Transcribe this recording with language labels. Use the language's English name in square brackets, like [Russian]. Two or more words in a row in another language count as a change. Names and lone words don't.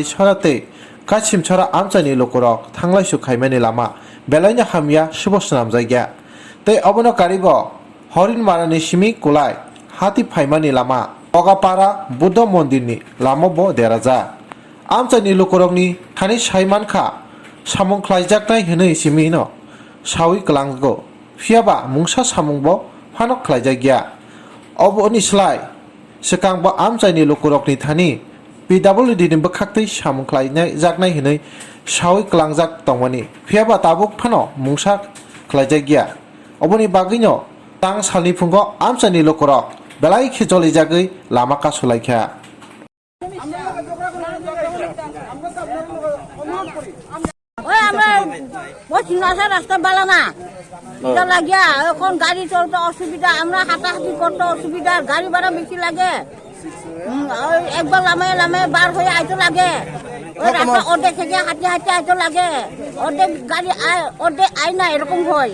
[Kok Borok] ছড়াতে কাছিম ছড়া আমচানি লুপুরক থাংলাইসু খাইমানি লামা বেলাইনা হামিয়া সুবসনাম জায়গা তৈ অবন কারিব হরিণ মারানি সিমি কুলাই হাতি ফাইমানি লামা অগাপাড়া বুদ্ধ মন্দিরনি লামব দেরাজা আমচানি লুকুরকনি थानि साइमानखा सामुं ख्लाइजाकनाय हनै सिमिनो सावि कलांगो फियाबा मुंसा सामुंबो फानक ख्लाइजागिया अबनि स्लाय सिकांबो आमचाइनि लुकुरकनि थानि पिडब्लिउडि नि बखाक्तै सामुं ख्लाइनाय जाकनाय हनै सावि कलांजाक तंमानि फियाबा ताबुक फानो मुंसा ख्लाइजागिया अबनि बागैनो तां सालनि फुंगो आमचाइनि लुकुरक बेलाय खिजलि जागै लामा कासुलाइखा [Bangla] ওই আমরা বলছি রাস্তা বালা না এটা লাগিয়া এখন গাড়ি চলতে অসুবিধা, আমরা হাঁটাহাঁটি করতে অসুবিধা, গাড়ি ভাড়া বেশি লাগে। ওই একবার লামে বার হয়ে আইতে লাগে, ওই রাস্তা অর্ধেক থেকে হাঁটতে আইতে লাগে, অর্ধেক গাড়ি অর্ধেক আই না, এরকম হয়।